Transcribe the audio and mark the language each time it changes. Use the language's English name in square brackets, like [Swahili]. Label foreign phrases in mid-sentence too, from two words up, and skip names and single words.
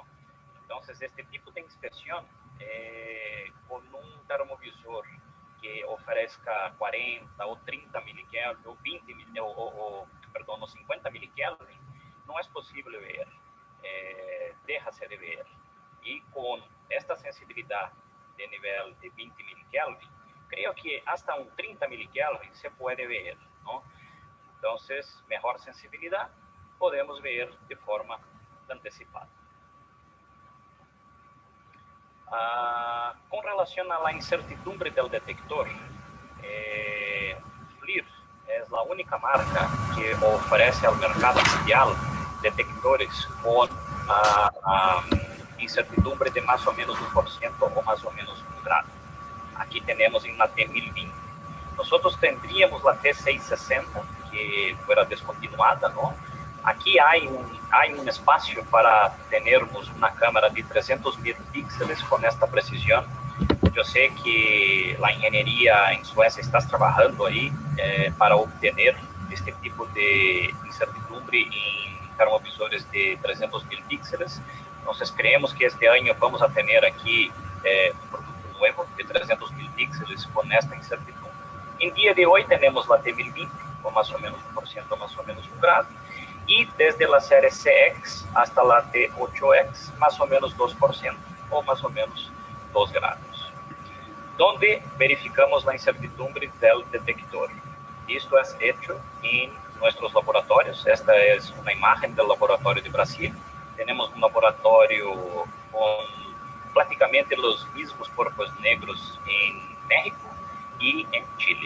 [Spanish] Entonces, este tipo de inspección con un termovisor que ofrezca 40 o 30 milikelvin, o 20, perdón, o 50 milikelvin, no es posible ver, déjase de ver. Y con esta sensibilidad de nivel de 20 milikelvin, creo que hasta un 30 milikelvin se puede ver, ¿no? Entonces, mejor sensibilidad, podemos ver de forma anticipada. [Portuguese] Com relação à incertidumbre do detector, FLIR é a única marca que oferece ao mercado mundial detectores com incertidumbre de mais ou menos 1% ou mais ou menos 1 grado. Aqui temos em la T1020. Nós tendríamos a T660, que foi descontinuada, não? Aqui há um espaço para termos uma câmera de 300.000 píxeles com esta precisão. Eu sei que a engenharia em Suécia está trabalhando aí para obter este tipo de incertidumbre em termovisores de 300.000 píxeles. Nós creemos que este ano vamos a ter aqui um produto novo de 300.000 píxeles com esta incertidumbre. Em dia de hoje temos a T1020 com mais ou menos 1%, mais ou menos 1 grado. E desde a série CX hasta a T8X, mais ou menos 2%, ou mais ou menos 2 grados. Donde verificamos a incertidumbre do detector. Isto é feito em nossos laboratórios. Esta é uma imagem do laboratório de Brasil. Temos um laboratório com praticamente os mesmos corpos negros em México e em Chile.